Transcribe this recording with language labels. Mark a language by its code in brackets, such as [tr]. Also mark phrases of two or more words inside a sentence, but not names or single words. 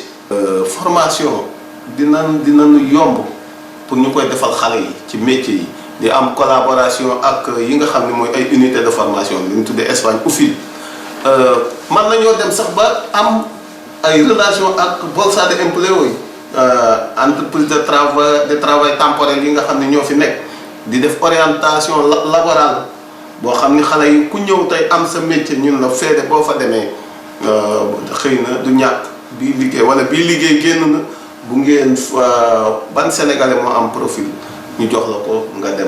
[wo] formation dinañu yomb pour ñu koy defal xale yi ci métier yi di am collaboration ak yi nga xam ne mooy ay [fr] unité de [wo] formation li ñu tuddee Espagne UFIL mën nañoo dem sax ba am ay relation ak [es] bolsa de empleo [wo] yi [fr] entreprise de travail temporaire [wo] yi nga xam ne ñoo fi nekk di def [fr] orientation laborale [wo] boo xam ni xale yi ku ñëw tey am sa métier ñun la feede boo fa demee xëy na du ñàkk bii liggéey wala bii liggéey génn na bu ngeen ban sénégalais moo am profil ñu jox la ko nga dem.